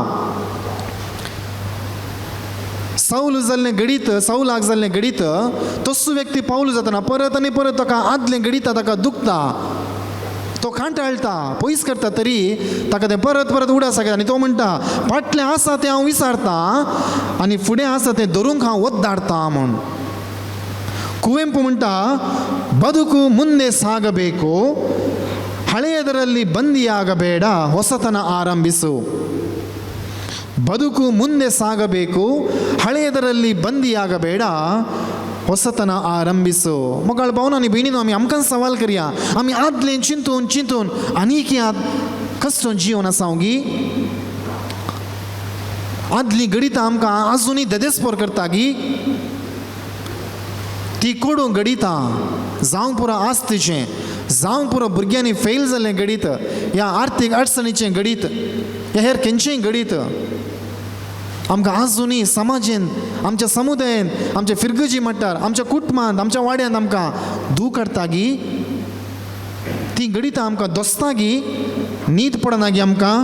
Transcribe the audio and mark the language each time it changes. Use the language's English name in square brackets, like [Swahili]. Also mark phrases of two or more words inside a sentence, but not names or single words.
[Konkani] साऊलाक जाल्लें घडीत तस्सो व्यक्ती पावलो जातना परत आनी परत ताका आदलें घडीता, ताका दुखता, तो कांटाळटा, पयस करता, तरी ताका तें परत परत उडा सांगता. आनी तो म्हणटा फाटलें आसा तें हांव विसरता आनी फुडें आसा तें धरूंक हांव वद्दाडटा म्हूण. [Kannada] ಕುವೆಂಪು ಮುಂಟ ಬದುಕು ಮುಂದೆ ಸಾಗಬೇಕು, ಹಳೆಯದರಲ್ಲಿ ಬಂದಿಯಾಗಬೇಡ, ಹೊಸತನ ಆರಂಭಿಸು. ಬದುಕು ಮುಂದೆ ಸಾಗಬೇಕು, ಹಳೆಯದರಲ್ಲಿ ಬಂದಿಯಾಗಬೇಡ, ಹೊಸತನ आरंभिसो. [Konkani] मोगाळ भावना आनी भयणीनो, आमी आमकां सवाल करया, आमी आदलें चिंतून चिंतून आनीक कस्तो जिवन आसा गी. आदली गणितां आमकां आजुनी देदेस्पर करता गी. ती कोडू गणितां जावंक पुरो आसतीचें, जावंक पुरो भुरग्यांनी फेल जाल्लें घडीत, ह्या आर्थीक अडचणीचें घडीत, ह्या हेर खंयचेंय घडीत आमकां आजुनी समाजीन, आमच्या समुदायान, आमच्या फिरगजी म्हणटार, आमच्या कुटुंबांत, आमच्या वाड्यांत आमकां दूख काडटा गी, ती घडीत आमकां दोस्ता गी, न्हीद पडना गी आमकां.